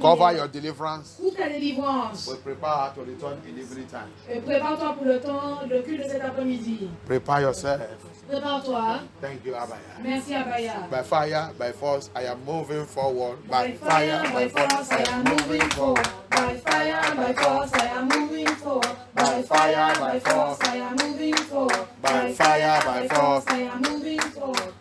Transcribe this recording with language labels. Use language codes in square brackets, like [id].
[en] Cover your deliverance. [fr] Couvre ta délivrance. [en] We prepare to return in evening time. [fr] Et prépare-toi pour le culte de cet après-midi. [en] Prepare yourself. [fr] Prépare-toi. [en] Thank you, Abaya. [fr] Merci Abaya. [en] By fire, by force, I am moving forward. By fire, by force, I am moving forward. By fire, by force, I am moving forward. By fire, by force, I am moving forward. By fire, by force, I am moving forward.